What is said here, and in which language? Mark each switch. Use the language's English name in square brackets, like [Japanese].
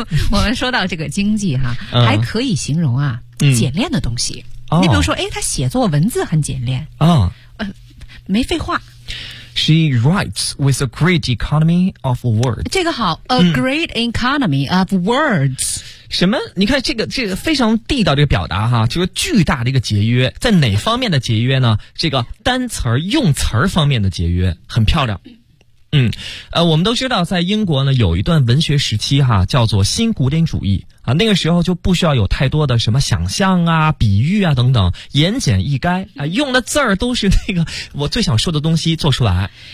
[Chinese] 我们说到这个经济哈、还可以形容啊，简练的东西。你比如说，他写作文字很简练啊、没废话。 [English] She writes with a great economy of words. [Chinese] 这个好 [English] ，a great economy of words. [Chinese] 什么？你看这个非常地道这个表达哈，就是巨大的一个节约，在哪方面的节约呢？这个单词用词方面的节约，很漂亮。我们都知道，在英国呢有一段文学时期哈，叫做新古典主义啊，那个时候就不需要有太多的什么想象啊、比喻啊等等，言简意赅啊，用的字儿都是那个我最想说的东西做出来。